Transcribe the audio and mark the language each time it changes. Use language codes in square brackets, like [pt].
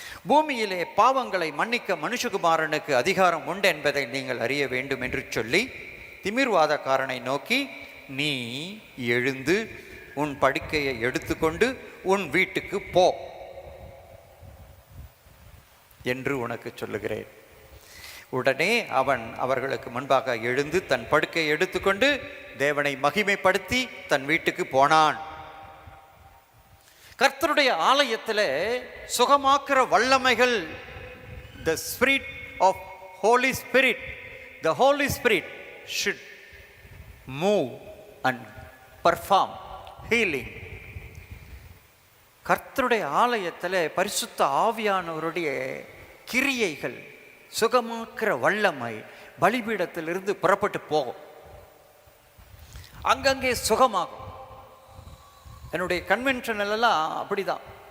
[ta] பூமியிலே பாவங்களை மன்னிக்க மனுஷகுமாரனுக்கு அதிகாரம் உண்டு என்பதை நீங்கள் அறிய வேண்டும் என்று சொல்லி திமிர்வாதக்காரனை நோக்கி, நீ எழுந்து உன் படுக்கையை எடுத்துக்கொண்டு உன் வீட்டுக்கு போ என்று உனக்கு சொல்லுகிறேன். உடனே அவன் அவர்களுக்கு முன்பாக எழுந்து தன் படுக்கையை எடுத்துக்கொண்டு தேவனை மகிமைப்படுத்தி தன் வீட்டுக்கு போனான். கர்த்தருடைய ஆலயத்தில் சுகமாக்குற வல்லமைகள், [en] the spirit of Holy Spirit, the Holy Spirit should move and perform healing. [ta] கர்த்தருடைய ஆலயத்தில் பரிசுத்த ஆவியானவருடைய கிரியைகள், சுகமாக்குற வல்லமை பலிபீடத்திலிருந்து புறப்பட்டு போகும். அங்கங்கே சுகமாகும். என்னுடைய கன்வென்ஷனெல்லாம் அப்படிதான்.